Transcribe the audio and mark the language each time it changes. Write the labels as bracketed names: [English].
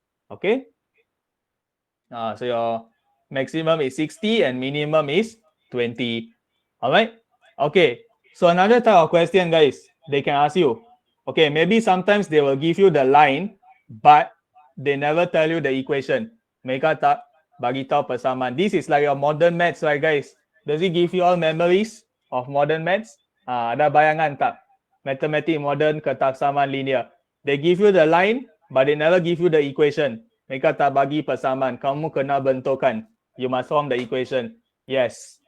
[English] Okay? So your maximum is 60 and minimum is 20. All right. Okay. So another type of question, guys, they can ask you. Okay, maybe sometimes they will give you the line, but they never tell you the equation. [Malay] Mereka tak bagi tahu persamaan. [English] This is like your modern maths, right, guys? Does it give you all memories of modern maths? [Malay] Ada bayangan tak? Mathematics modern ketaksamaan linear. [English] They give you the line, but they never give you the equation. [Malay] Mereka tak bagi persamaan. Kamu kena bentukkan. [English] You must form the equation. Yes.